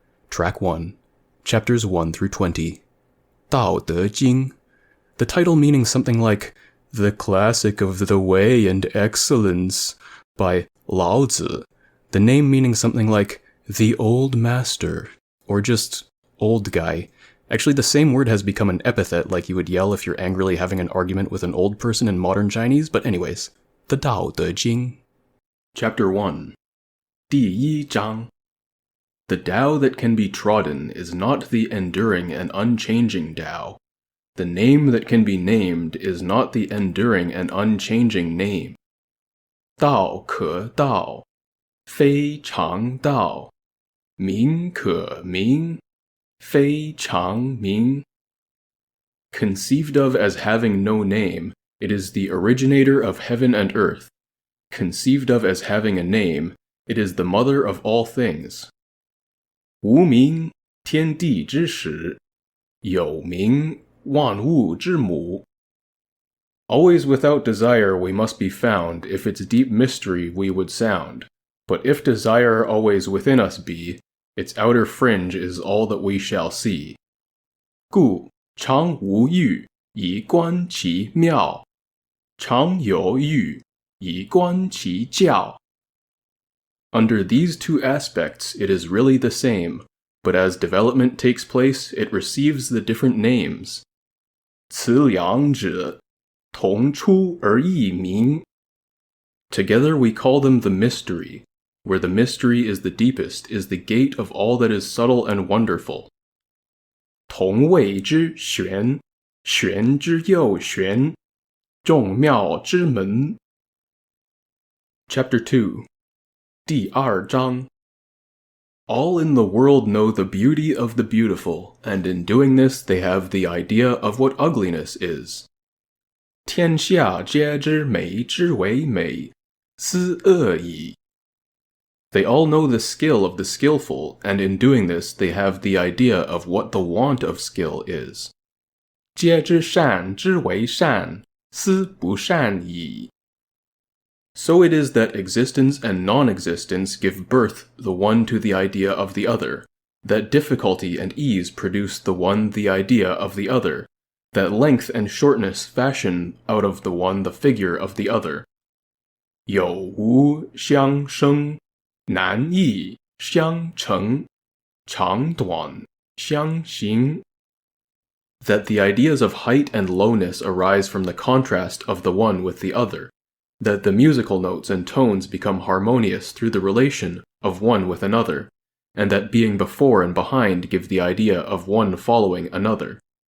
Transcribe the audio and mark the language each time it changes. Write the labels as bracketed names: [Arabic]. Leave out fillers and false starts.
[English] Track 1, chapters 1 through 20. Dao De Jing, the title meaning something like The Classic of the Way and Excellence by Lao Tzu, the name meaning something like The Old Master, or just Old Guy. Actually, the same word has become an epithet like you would yell if you're angrily having an argument with an old person in modern Chinese, but anyways, the Dao De Jing. Chapter 1, [Chinese] 第一章. [English] The Tao that can be trodden is not the enduring and unchanging Tao. The name that can be named is not the enduring and unchanging name. [Chinese] Dao ke dao, fei chang dao. Ming ke ming, fei chang ming. [English] Conceived of as having no name, it is the originator of heaven and earth. Conceived of as having a name, it is the mother of all things. [Chinese] 无名，天地之始；有名，万物之母。 [English] Always without desire we must be found, if its deep mystery we would sound. But if desire always within us be, its outer fringe is all that we shall see. [Chinese] 故常无欲，以观其妙；常有欲，以观其教。 [English] Under these two aspects, it is really the same, but as development takes place, it receives the different names. [Chinese] 此两者，同出而异名。 [English] Together we call them the mystery, where the mystery is the deepest, is the gate of all that is subtle and wonderful. [Chinese] 同谓之玄，玄之又玄，众妙之门。 [English] Chapter 2, [Chinese] 第二章. [English] All in the world know the beauty of the beautiful, and in doing this they have the idea of what ugliness is. [Chinese] 天下皆知美之为美，斯恶已. [English] They all know the skill of the skillful, and in doing this they have the idea of what the want of skill is. [Chinese] 皆知善之为善，斯不善已. [English] So it is that existence and non-existence give birth the one to the idea of the other, that difficulty and ease produce the one the idea of the other, that length and shortness fashion out of the one the figure of the other. [Chinese] 有无相生，难易相成，长短相形. [English] That the ideas of height and lowness arise from the contrast of the one with the other, that the musical notes and tones become harmonious through the relation of one with another, and that being before and behind give the idea of one following another.